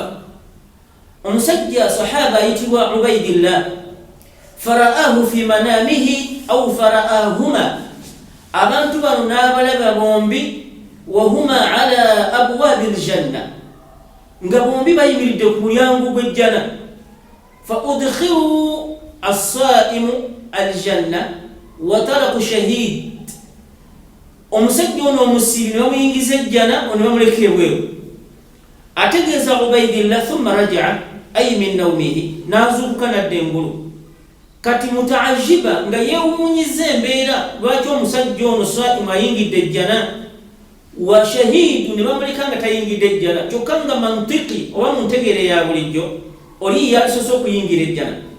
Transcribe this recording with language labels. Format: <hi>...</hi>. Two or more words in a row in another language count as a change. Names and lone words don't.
<lg>Omusajja sahaba ayitibwa Ubaydillah,</lg> <ar>fara'ahu fi manamihi aw fara'ahuma,</ar> <lg>abantu bano n'abalaba bombi,</lg> <ar>wahuma ala abwabi aljanna,</ar> <lg>nga bombi bayimiridde ku mulyango gw'ejjana.</lg> <ar>Fa udkhilu as-saimu aljanna wa taraku shahid,</ar> <lg>omusajja ono omusiibi ne bamuyingiza ejjana, ono bamuleka ebweru. Ategeeza Ubaydillah</lg> <ar>thumma raja'a ay min nawmihi,</ar> <lg>n'azuukuka nadda engulu. Kati mutaajiba nga yeewuunyiza embeera lwaki omusajja ono saimu ayingidde ejjana</lg> <ar>wa shahidu</ar> <lg>ne bamuleka nga tayingidde ejjana, kyokka nga mantiki oba mu ntegeere ya bulijjo oli yalisoose okuyingira ejjana.</lg>